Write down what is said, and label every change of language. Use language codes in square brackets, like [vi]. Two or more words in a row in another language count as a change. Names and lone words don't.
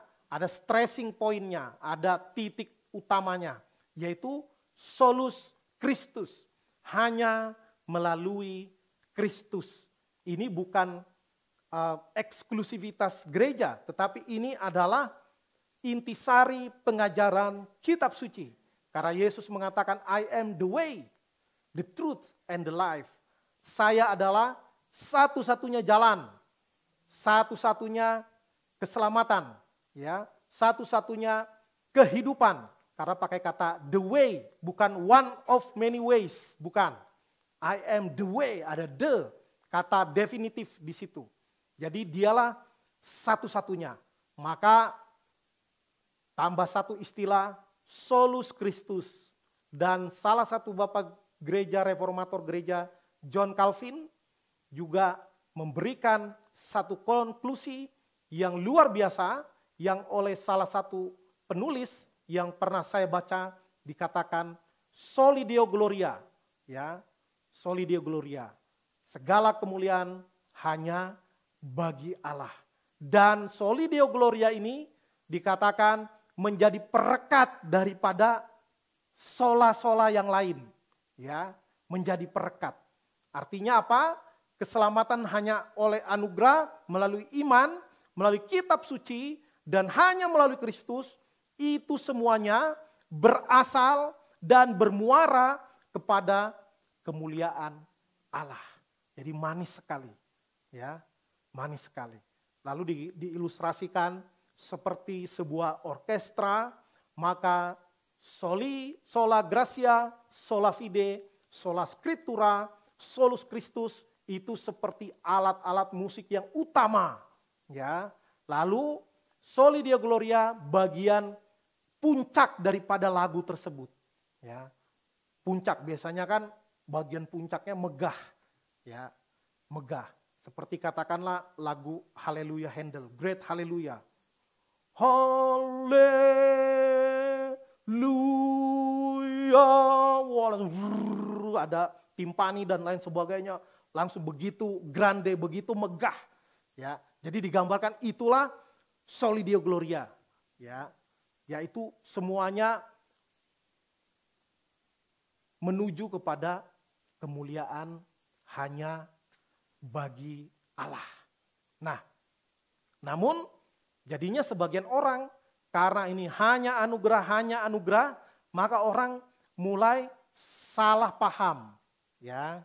[id] Ada stressing poinnya, ada titik utamanya, yaitu [la] solus Christus, [id] hanya melalui Kristus. Ini bukan eksklusivitas gereja, tetapi ini adalah intisari pengajaran kitab suci. Karena Yesus mengatakan, [en] I am the way, the truth, and the life. [id] Saya adalah satu-satunya jalan, satu-satunya keselamatan, ya, satu-satunya kehidupan. Karena pakai kata [en] the way, [id] bukan [en] one of many ways, [id] bukan. [en] I am the way, ada the, [id] kata definitif di situ. Jadi dialah satu-satunya. Maka tambah satu istilah, [la] solus Christus. [id] Dan salah satu bapak gereja reformator gereja John Calvin juga memberikan satu konklusi yang luar biasa yang oleh salah satu penulis yang pernah saya baca dikatakan [la] soli Deo gloria, [id] ya, [la] soli Deo gloria. [id] Segala kemuliaan hanya bagi Allah. Dan [la] soli Deo gloria [id] ini dikatakan menjadi perekat daripada sola-sola yang lain, ya, menjadi perekat. Artinya apa? Keselamatan hanya oleh anugerah, melalui iman, melalui kitab suci, dan hanya melalui Kristus. Itu semuanya berasal dan bermuara kepada kemuliaan Allah. Jadi manis sekali, ya, manis sekali. Lalu diilustrasikan seperti sebuah orkestra, maka [la] soli, sola gratia, sola fide, sola scriptura, solus Christus [id] itu seperti alat-alat musik yang utama, ya. Lalu [la] soli Deo gloria [id] bagian puncak daripada lagu tersebut, ya. Puncak biasanya kan bagian puncaknya megah, ya, megah. Seperti katakanlah lagu Haleluya Handel, Great Haleluya. Haleluya, ada timpani dan lain sebagainya, langsung begitu grande, begitu megah, ya. Jadi digambarkan itulah [la] soli Deo gloria, [id] ya, yaitu semuanya menuju kepada kemuliaan hanya bagi Allah. Nah, namun jadinya sebagian orang karena ini hanya anugerah, maka orang mulai salah paham, ya.